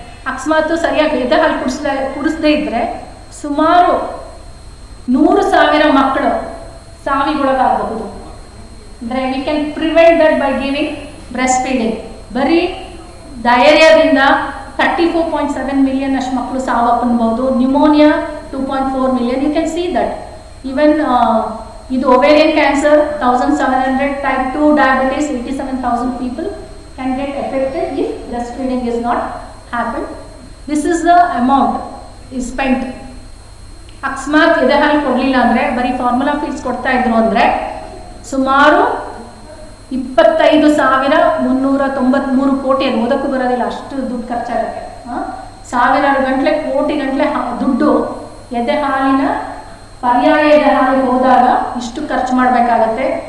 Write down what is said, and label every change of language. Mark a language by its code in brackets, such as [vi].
[kn] ಅಕಸ್ಮಾತ್ ಸರಿಯಾಗಿ ಎದೆ ಹಾಲು ಕುಡಿಸದೇ ಇದ್ರೆ ಸುಮಾರು 100,000 ಮಕ್ಕಳು ಸಾವಿಗೊಳಗಾಗಬಹುದು. ಅಂದರೆ [en] We can prevent that by giving breast feeding. [kn] ಬರೀ ಡಯೇರಿಯಾದಿಂದ 34.7 ಮಿಲಿಯನ್ ಅಷ್ಟು ಮಕ್ಕಳು ಸಾವನ್ನಪ್ಪಬಹುದು. Pneumonia [en] 2.4 million. You can see that even ಇದು ovarian cancer 1700, type 2 diabetes 87,000 people can get affected if breastfeeding is not happened. This is the amount is spent. [kn] ಅಕಸ್ಮಾತ್ ಎದೆ ಹಾಲು ಕೊಡಲಿಲ್ಲ ಅಂದರೆ, ಬರೀ ಫಾರ್ಮುಲಾ ಫೀಡ್ಸ್ ಕೊಡ್ತಾ ಇದ್ರು ಅಂದರೆ ಸುಮಾರು 25,393 ಕೋಟಿ, ಅದು ಓದಕ್ಕೂ ಬರೋದಿಲ್ಲ, ಅಷ್ಟು ದುಡ್ಡು ಖರ್ಚಾಗುತ್ತೆ. ಸಾವಿರಾರು ಗಂಟಲೆ ಕೋಟಿ ಗಂಟಲೆ ದುಡ್ಡು ಎದೆ ಹಾಲಿನ ಪರ್ಯಾಯ ಎದೆ ಹಾಲಿಗೆ ಹೋದಾಗ ಇಷ್ಟು ಖರ್ಚು ಮಾಡಬೇಕಾಗತ್ತೆ.